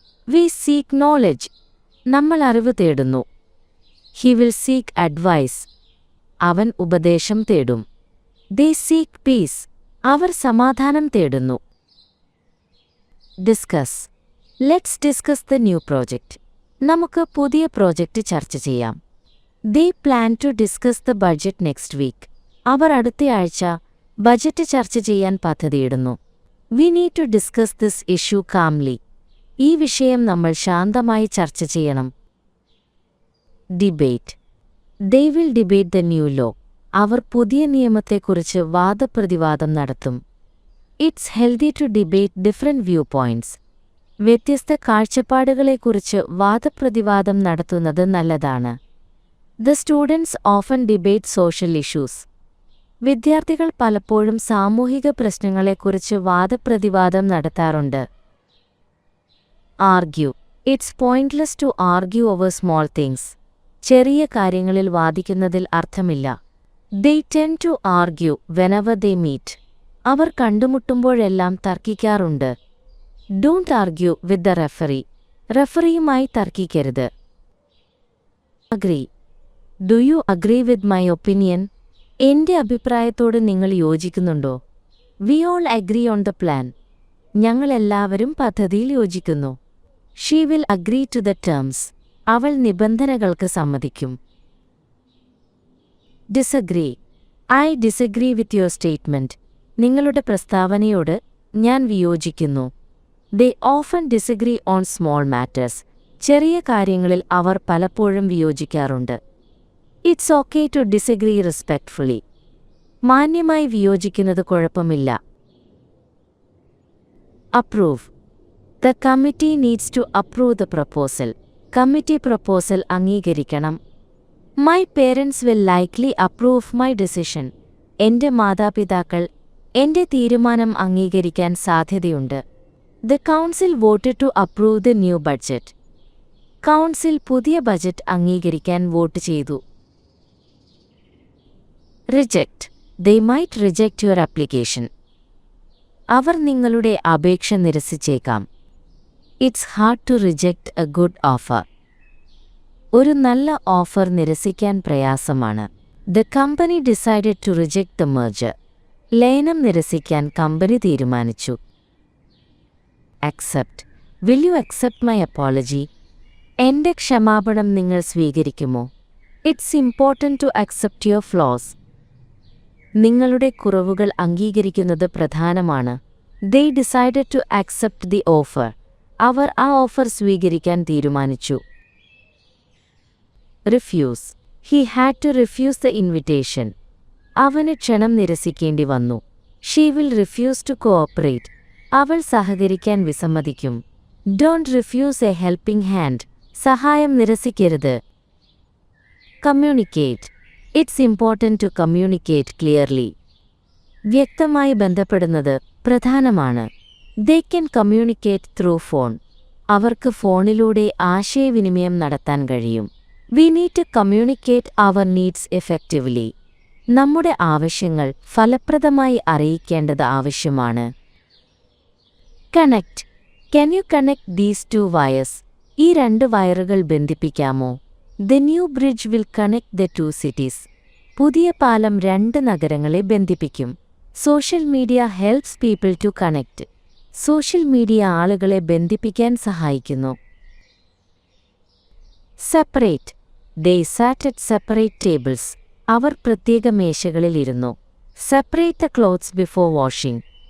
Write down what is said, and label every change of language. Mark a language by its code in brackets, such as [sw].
[en] We seek knowledge. [ml] നമ്മൾ അറിവ് തേടുന്നു. [en] He will seek advice. [ml] അവൻ ഉപദേശം തേടും. [en] They seek peace. [ml] അവർ സമാധാനം തേടുന്നു. Discuss. [en] Let's discuss the new project. [ml] നമുക്ക് പുതിയ പ്രോജക്റ്റ് ചർച്ച ചെയ്യാം. [en] They plan to discuss the budget next week. [ml] അവർ അടുത്തയാഴ്ച ബജറ്റ് ചർച്ച ചെയ്യാൻ പദ്ധതിയിടുന്നു. [en] We need to discuss this issue calmly. [ml] ഈ വിഷയം നമ്മൾ ശാന്തമായി ചർച്ച ചെയ്യണം. [en] Debate. They will debate the new law. [ml] അവർ പുതിയ നിയമത്തെക്കുറിച്ച് വാദപ്രതിവാദം നടത്തും. [en] It's healthy to debate different viewpoints. [ml] വ്യത്യസ്ത കാഴ്ചപ്പാടുകളെക്കുറിച്ച് വാദപ്രതിവാദം നടത്തുന്നത് നല്ലതാണ്. [en] The students often debate social issues. [ml] വിദ്യാർത്ഥികൾ പലപ്പോഴും സാമൂഹിക പ്രശ്നങ്ങളെക്കുറിച്ച് വാദപ്രതിവാദം നടത്താറുണ്ട്. [en] Argue. It's pointless to argue over small things. [ml] ചെറിയ കാര്യങ്ങളിൽ വാദിക്കുന്നതിൽ അർത്ഥമില്ല. [en] They tend to argue whenever they meet. [ml] Our കണ്ടുമുട്ടുമ്പോഴെല്ലാം തർക്കിക്കാറുണ്ട്. [en] Don't argue with the referee. [ml] റഫറിയുമായി തർക്കിക്കരുത്. [en] Agree. Do you agree with my opinion? [ml] എന്റെ അഭിപ്രായത്തോട് നിങ്ങൾ യോജിക്കുന്നുണ്ടോ? [en] We all agree on the plan. [ml] ഞങ്ങളെല്ലാവരും പദ്ധതിയിൽ യോജിക്കുന്നു. [en] She will agree to the terms. [ml] അവൾ നിബന്ധനകൾക്ക് സമ്മതിക്കും. [en] Disagree. I disagree with your statement. [ml] നിങ്ങളുടെ പ്രസ്താവനയോട് ഞാൻ വിയോജിക്കുന്നു. [en] They often disagree on small matters. [ml] ചെറിയ കാര്യങ്ങളിൽ അവർ പലപ്പോഴും വിയോജിക്കാറുണ്ട്. [en] It's okay to disagree respectfully. [ml] മാന്യമായി വിയോജിക്കുന്നത് കുഴപ്പമില്ല. [en] Approve. The committee needs to approve the proposal. [ml] Committee proposal അംഗീകരിക്കണം. [en] My parents will likely approve my decision. [ml] എന്റെ മാതാപിതാക്കൾ എന്റെ തീരുമാനം അംഗീകരിക്കാൻ സാധ്യതയുണ്ട്. [en] The council voted to approve the new budget. [ml] Council പുതിയ ബജറ്റ് അംഗീകരിക്കാൻ വോട്ട് ചെയ്തു. [en] Reject. They might reject your application. [ml] അവർ നിങ്ങളുടെ അപേക്ഷ നിരസിച്ചേക്കാം. [en] It's hard to reject a good offer. [ml] ഒരു നല്ല ഓഫർ നിരസിക്കാൻ പ്രയാസമാണ്. [en] The company decided to reject the merger. [ml] ലയനം നിരസിക്കാൻ company തീരുമാനിച്ചു. [en] Accept. Will you accept my apology? [ml] എന്റെ ക്ഷമാപണം നിങ്ങൾ സ്വീകരിക്കുമോ? [en] It's important to accept your flaws. [ml] നിങ്ങളുടെ കുറവുകൾ അംഗീകരിക്കുന്നത് പ്രധാനമാണ്. [en] They decided to accept the offer. [ml] അവർ ആ ഓഫർ സ്വീകരിക്കാൻ തീരുമാനിച്ചു. [en] Refuse. He had to refuse the invitation. [ml] അവന് ക്ഷണം നിരസിക്കേണ്ടി വന്നു. [en] She will refuse to cooperate. [ml] അവൾ സഹകരിക്കാൻ വിസമ്മതിക്കും. [en] Don't refuse a helping hand. [ml] സഹായം നിരസിക്കരുത്. [en] Communicate. It's important to communicate clearly. [ml] വ്യക്തമായി ബന്ധപ്പെടുന്നത് പ്രധാനമാണ്. [en] They can communicate through phone. [ml] അവർക്ക് ഫോണിലൂടെ ആശയവിനിമയം നടത്താൻ കഴിയും. [en] We need to communicate our needs effectively. [ml] നമ്മുടെ ആവശ്യങ്ങൾ ഫലപ്രദമായി അറിയിക്കേണ്ടത് ആവശ്യമാണ്. [en] Connect. Can you connect these two wires? [ml] ഈ രണ്ട് വയറുകൾ ബന്ധിപ്പിക്കാമോ? [en] The new bridge will connect the two cities. [ml] പുതിയ പാലം രണ്ട് നഗരങ്ങളെ ബന്ധിപ്പിക്കും. [en] Social media helps people to connect. [ml] Social media ആളുകളെ ബന്ധിപ്പിക്കാൻ സഹായിക്കുന്നു. [en] Separate. They sat at separate tables. [ml] അവർ പ്രത്യേക മേശകളിൽ ഇരുന്നു. [en] Separate the clothes before washing.